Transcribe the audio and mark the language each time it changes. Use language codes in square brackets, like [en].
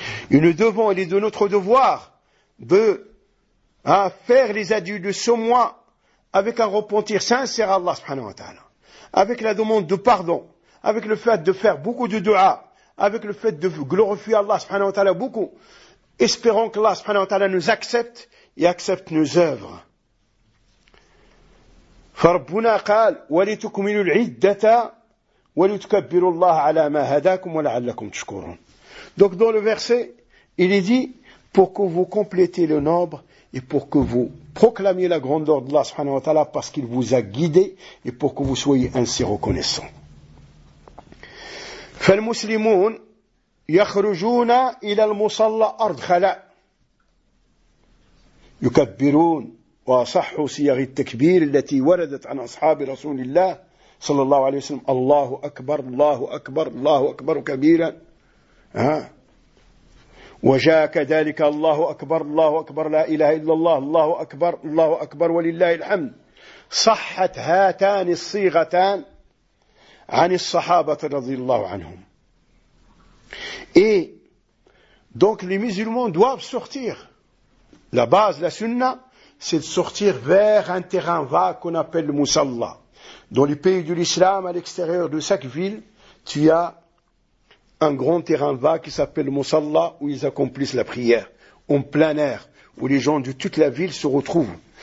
[fr] Et nous devons, il est de notre devoir de faire les adieux de ce mois avec un repentir sincère à Allah subhanahu wa ta'ala, avec la demande de pardon, avec le fait de faire beaucoup de dua, avec le fait de glorifier Allah subhanahu wa ta'ala beaucoup, espérant que Allah subhanahu wa ta'ala nous accepte et accepte nos œuvres. [ar] فربنا قال ولتكملوا العدة ولتكبروا الله على ما هداكم ولعلكم تشكرون. [fr] Donc dans le verset, il est dit pour que vous complétiez le nombre et pour que vous proclamiez la grandeur de Allah subhanahu wa ta'ala parce qu'il vous a guidé et pour que vous soyez ainsi reconnaissant. [ar] فالمسلمون يخرجون إلى المصلى أرض خلاء يكبرون وصح صيغ التكبير التي وردت عن أصحاب رسول الله صلى الله عليه وسلم الله أكبر الله أكبر الله أكبر كبيرا ها وجاء كذلك الله أكبر الله أكبر لا إله إلا الله الله أكبر الله أكبر ولله الحمد صحت هاتان الصيغتان عن الصحابة رضي الله عنهم. [fr] Et donc les musulmans doivent sortir. La base, la sunna, c'est de sortir vers un terrain vague qu'on appelle le Musalla. Dans les pays de l'islam, à l'extérieur de chaque ville, tu as un grand terrain vague qui s'appelle le Musalla, où ils accomplissent la prière, en plein air, où les gens de toute la ville se retrouvent.